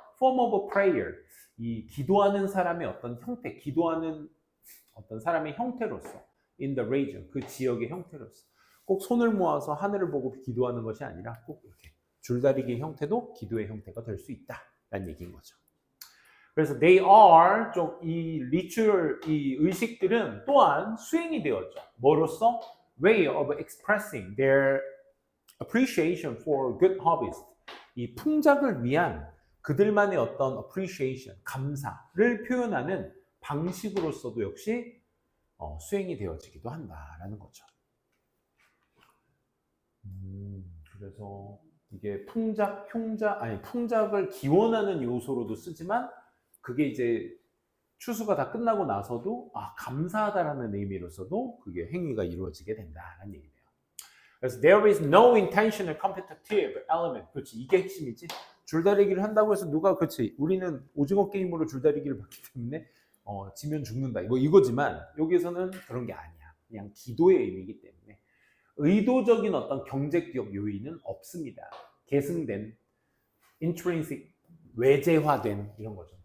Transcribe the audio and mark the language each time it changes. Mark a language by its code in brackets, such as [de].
[en] form of prayer, [ko] 이 기도하는 사람의 어떤 형태, 기도하는 어떤 사람의 형태로서, [en] in the region, [ko] 그 지역의 형태로서. 꼭 손을 모아서 하늘을 보고 기도하는 것이 아니라 꼭 이렇게 줄다리기의 형태도 기도의 형태가 될 수 있다라는 얘기인 거죠. 그래서 [en] they are, [ko] 이 의식들은 또한 수행이 되었죠. 뭐로써? [en] way of expressing their appreciation for good harvest. [ko] 이 풍작을 위한 그들만의 어떤 appreciation, 감사를 표현하는 방식으로서도 역시 수행이 되어지기도 한다라는 거죠. 그래서 이게 풍작을 기원하는 요소로도 쓰지만, 그게 이제 추수가 다 끝나고 나서도 감사하다라는 의미로서도 그게 행위가 이루어지게 된다는 얘기예요. 그래서 [en] there is no intentional competitive element. [ko] 그렇지, 이게 핵심이지. 줄다리기를 한다고 해서 그렇지, 우리는 오징어 게임으로 줄다리기를 봤기 때문에 지면 죽는다, 이거지만 여기서는 그런 게 아니야. 그냥 기도의 의미이기 때문에 의도적인 어떤 경제적 요인은 없습니다. 계승된, intrinsic, 외재화된 이런 거죠.